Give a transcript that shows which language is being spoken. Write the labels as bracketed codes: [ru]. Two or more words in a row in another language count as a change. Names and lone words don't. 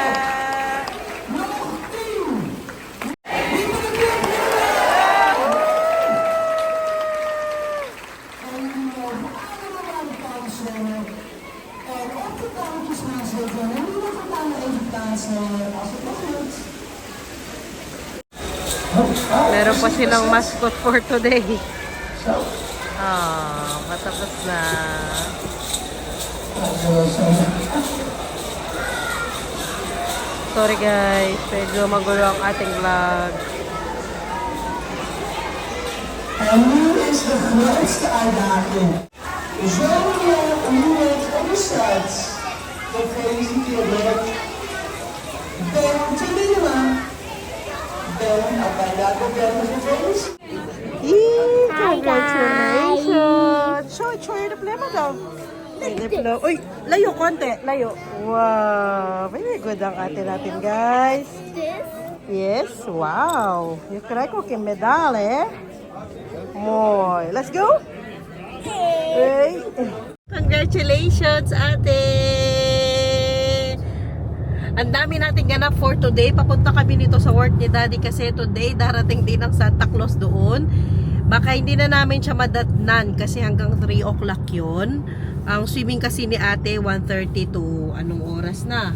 [nl] Nog 10. En die mogen allemaal aan de kant zwemmen. En op de kampjes gaan zitten. En die mogen dan even plaatsen als het nog lukt. [tl] Meron pa silang mascot [en] for today. [tl] Matapos na. [en] Sorry guys, [tl] medyo magulo ang ating vlog. [nl] En nu is de grootste uitdaging. Zometeen nu net op de start. Gefeliciteerd. Ben Telima. Ben, Abaya, Ben gefeliciteerd. [en] Congratulations! Show your diploma [tl] daw. Diploma. Uy, layo konti. Layo. [en] Wow! Very good [tl] ang ate natin, guys. [en] Yes, wow. [nl] You krijgt ook een medaille. Mooi. [en] Let's go. Hey. Congratulations, ate! [tl] Ang dami nating ganap [en] for today. [tl] Papunta kami nito sa work ni Daddy kasi today darating din ang Santa Claus doon. Baka hindi na namin siya madatnan kasi hanggang 3 o'clock yun. Ang swimming kasi ni ate 1:30 to anong oras na?